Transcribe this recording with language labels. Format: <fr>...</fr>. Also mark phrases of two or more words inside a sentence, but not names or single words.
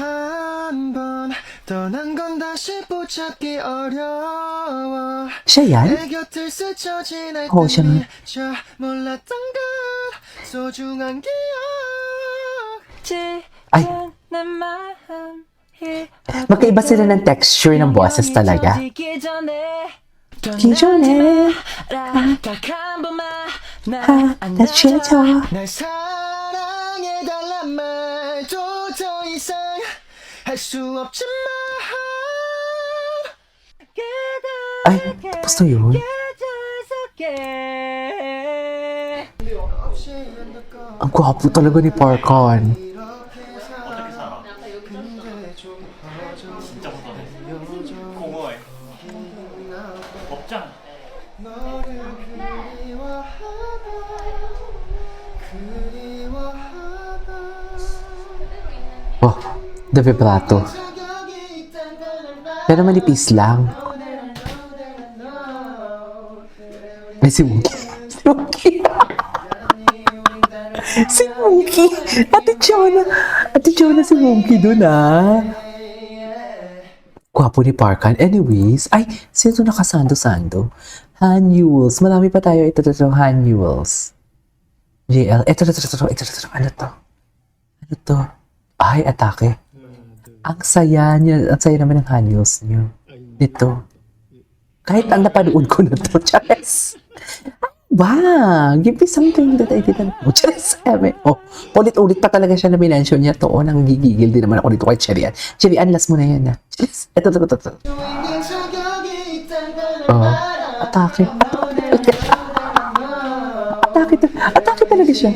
<tl>siya yan? Oo, siya nga. Ay, magkaiba sila ng texture ng boses talaga.</tl> <ko>기존에 나 취해져 날 사랑해달란 말도 더 이상 할 수 없지만</ko> <tl>Ay, tapos na yun. Ang gwapo talaga ni Parkan.</tl> <ko>공허해. 없잖아.</ko> <en>Oh, the vibrato.</en> <tl>Pero manipis lang. Ay, si Wookie. Si Wookie. Si Wookie. Ate Jonah si Wookie dun, ah. Gwapo ni Parkan. Anyways, ay, sino to nakasando-sando? Han Yules. Marami pa tayo. Ito, Han Yules. JL. Ito. Ano to? Ano to? Ay, atake. Ang saya niya. Ang saya naman ng Han Yules niyo. Dito. Kahit ang napanood ko na to. Chares.</tl> <en>Wow, give me something that I didn't know.</en> <tl>Charis, oh, ulit-ulit pa talaga siya na minention niya to. Oh, nang gigigil din naman ako dito kay Cherian. Cherian, last mo na yan, ha? Charis, ito. Oh, atake. Atake talaga siya.</tl>